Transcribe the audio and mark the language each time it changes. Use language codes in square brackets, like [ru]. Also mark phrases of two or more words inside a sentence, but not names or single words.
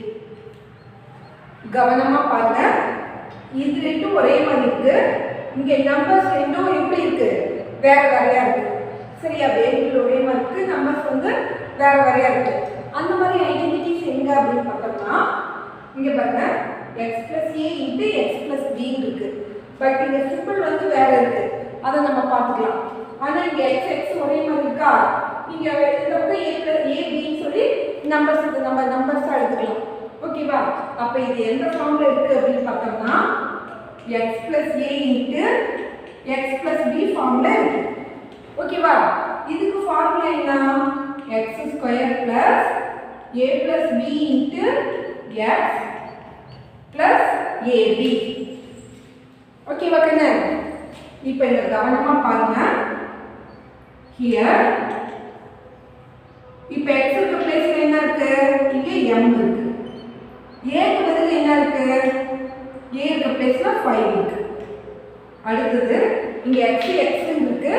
[ta] கவனமா பாருங்க. இது ரெண்டும் ஒரே மாதிரி இருக்கு. இங்க நம்பர்ஸ் ரெண்டும் எப்படி இருக்கு? வேற வேறையா இருக்கு. சரியா? வேரியபிள் ஒரே மாதிரி இருக்கு, நம்பர்ஸ் வந்து வேற வேறையா இருக்கு. அந்த மாதிரி ஐடென்டிட்டிஸ் எங்க அப்படின்னு பார்த்தோம்னா இங்க பாருங்க [en] x plus a into x plus b [ta] இருக்கு. பட் இங்க சிம்பிள் வந்து வேற இருக்கு. அதை நம்ம பார்த்துக்கலாம். ஆனா இங்க x x ஒரே மாதிரி இருக்கா? இங்க இந்த பக்கம் [en] a plus a b [ta] ன்னு சொல்லி நம்பர்ஸ் இது நம்ம நம்பர்ஸா எடுத்துக்கலாம். ஓகேவா? அப்ப இது எந்த ஃபார்ம்ல இருக்கு அப்படின்னு பார்த்தோம்னா [en] x plus a into x plus b [ta] ஃபார்ம்ல இருக்கு. ஓகேவா? இதுக்கு ஃபார்முலா என்ன? [en] x square plus a plus b into x plus ab. [ta] ஓகேவா கண்ணு? இப்போ இங்க கவனமா பாருங்க. ஹியர் இப்போ x க்கு பிளேஸ்ல என்ன இருக்கு? இங்க m இருக்கு. a க்கு பதிலா என்ன இருக்கு? a க்கு பிளேஸ்ல 5 இருக்கு. அடுத்து இங்க x x இருக்கு.